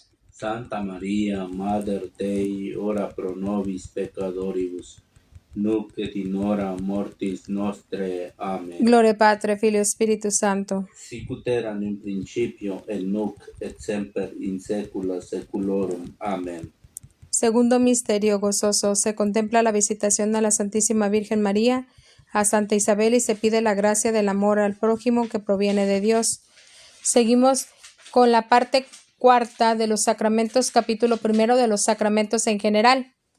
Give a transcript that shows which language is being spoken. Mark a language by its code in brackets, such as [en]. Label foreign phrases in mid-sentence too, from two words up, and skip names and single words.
[la] Santa Maria, Mater Dei, ora pro nobis peccatoribus, nunc et in hora mortis nostrae. Amen. Gloria Patri, Filio, Spiritus Sancto. Sicut erat in principio, et nunc, et semper in saecula saeculorum. Amen. [es] Segundo misterio gozoso, se contempla la visitación de la Santísima Virgen María a Santa Isabel y se pide la gracia del amor al prójimo que proviene de Dios. Seguimos con la parte cuarta de los sacramentos, capítulo primero de los sacramentos en general.